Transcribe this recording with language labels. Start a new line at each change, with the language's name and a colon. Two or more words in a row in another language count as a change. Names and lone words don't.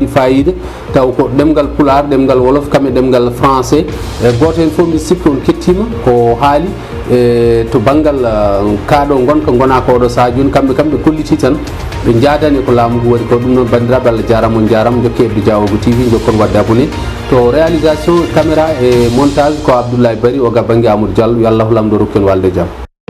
Fula: fayida taw ko ɗemgal Pulaar ɗemgal Wolof kamɓe ɗemgal français goto hen foof mbiɗa sikki on kettima ko haali to banggal kaaɗo gonka gona koɗo saha joni kamɓe kolliti tan ɓe jadani ko laamu ngu waɗi ko ɗum noon bandiraɓe Allah jarama on jarama jokke hebde Diawogo TV jokkon wadde abonné to
French: réalisation caméra et montage
Fula: ko Abdoulaye Bari o gabbangue Amadou Diallo yo Allah lamdo rokken walde jaam.